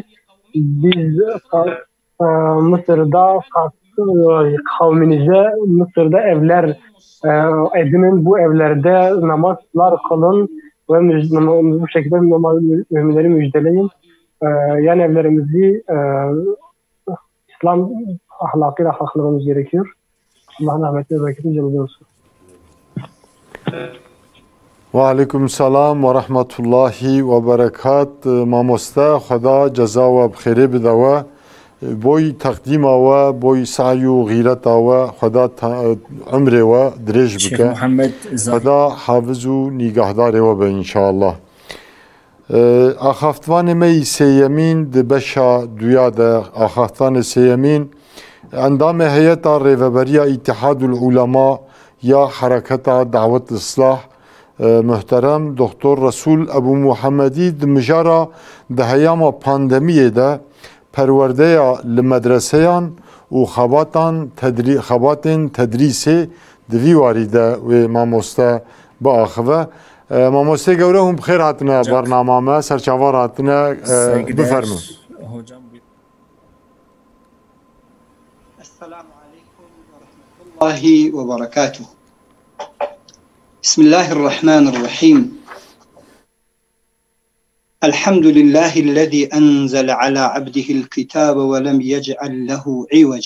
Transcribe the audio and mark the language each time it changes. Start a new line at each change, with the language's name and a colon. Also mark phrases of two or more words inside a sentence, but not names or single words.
Turkish: Biz Mısır'da kavminize Mısır'da evler edinin, bu evlerde namazlar kılın ve bu şekilde müminleri müjdeleyin. Yani evlerimizi İslam ahlakıyla ahlaklamamız gerekiyor. Allah'ın rahmeti ve bereketi cennete olsun.
Arabic: وعليكم السلام ورحمة الله وبركات.
Kurdish: Mamosta Xuda ceza ve bxiri bidava. Boy takdima ve boy sa'yu gîreta ve Xuda ömre ve dirêj bike. Xuda hafizu nigahdar ve be inşallah. Axaftvanê me sêyemîn di beşa duya de axaftvanê sêyemîn endamê heyeta rêveberiya İttihadul Ulema ya Hareketa Davet Islah muhterem Doktor Resul Ebu Muhammedî di mijara di heyama pandemiyê de perwerdeya li medreseyan û xebatên tedrîsê di vî warî de wê mamoste biaxive. Mamoste gevre hûn bixêr hatine bernama me, serçavar hatine bifermin.
Arabic: السلام عليكم ورحمة الله وبركاته. بسم الله الرحمن الرحيم. الحمد لله الذي أنزل على عبده الكتاب ولم يجعل له عوجا.